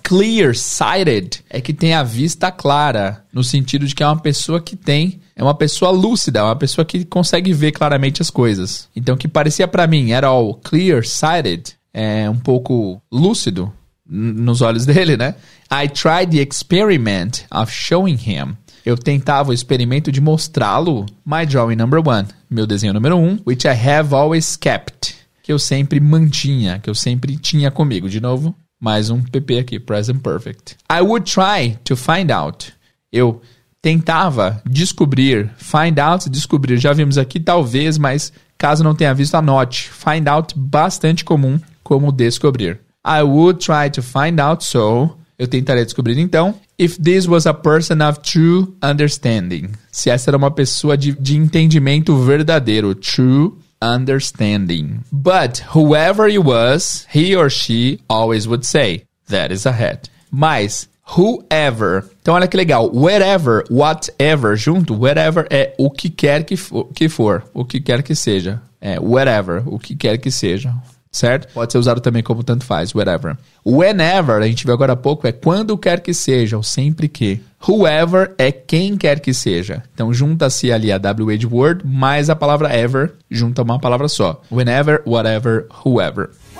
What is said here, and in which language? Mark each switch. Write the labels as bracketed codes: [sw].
[pt] Clear-sighted é que tem a vista clara, no sentido de que é uma pessoa que é uma pessoa lúcida, uma pessoa que consegue ver claramente as coisas. Então, que parecia pra mim, [en] at all clear-sighted, [pt] é um pouco lúcido nos olhos dele, né? [en] I tried the experiment of showing him. [pt] Eu tentava o experimento de mostrá-lo [en] my drawing number 1, [pt] meu desenho número 1, [en] which I have always kept, [pt] que eu sempre mantinha, que eu sempre tinha comigo. De novo, mais um PP aqui, Present Perfect. [en] I would try to find out. [pt] Eu tentava descobrir, find out, descobrir. Já vimos aqui, talvez, mas caso não tenha visto, anote. Find out, bastante comum, como descobrir. [en] I would try to find out, so [pt] Eu tentaria descobrir então. [en] If this was a person of true understanding. [pt] Se essa era uma pessoa de entendimento verdadeiro. [en] True understanding. But whoever it was, he or she always would say, that is a hat. [pt] Mas, whoever. Então, olha que legal. Wherever, whatever, junto. Wherever é o que quer que for. O que quer que seja. Wherever, o que quer que seja. Certo? Pode ser usado também como tanto faz. Wherever. Whenever, a gente viu agora há pouco, é quando quer que seja, ou sempre que. Whoever é quem quer que seja. Então, junta-se ali a WH word mais a palavra ever, junta uma palavra só. [en] Whenever, whatever, whoever.